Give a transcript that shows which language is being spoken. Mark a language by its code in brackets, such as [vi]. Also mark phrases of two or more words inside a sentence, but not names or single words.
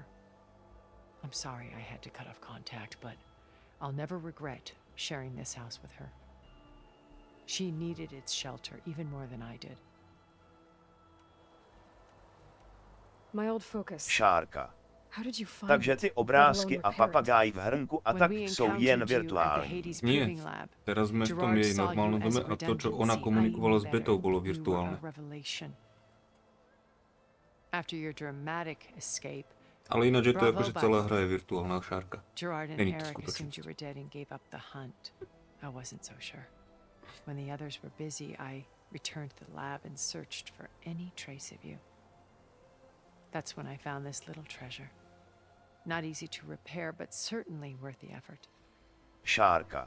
[en] I'm sorry I had to cut off contact, but I'll never regret sharing this house with her. She needed its shelter even more than I did. My old focus. Shaarka. How did you find [cs] Takže ty obrázky a papagaj v hrnku a tak jsou jen virtuální. [sk] Nie, teraz sme v tom jej normálnom dome a to, čo ona komunikovala s Betou, bolo virtuálne. Ale ináč je to akože celá hra je virtuálna, Shaarka. Není to skutočnosť. [en] When the others were busy, I returned to the lab and searched for any trace of you. That's when I found this little treasure. Not easy to repair, but certainly worth the effort. Shaarka.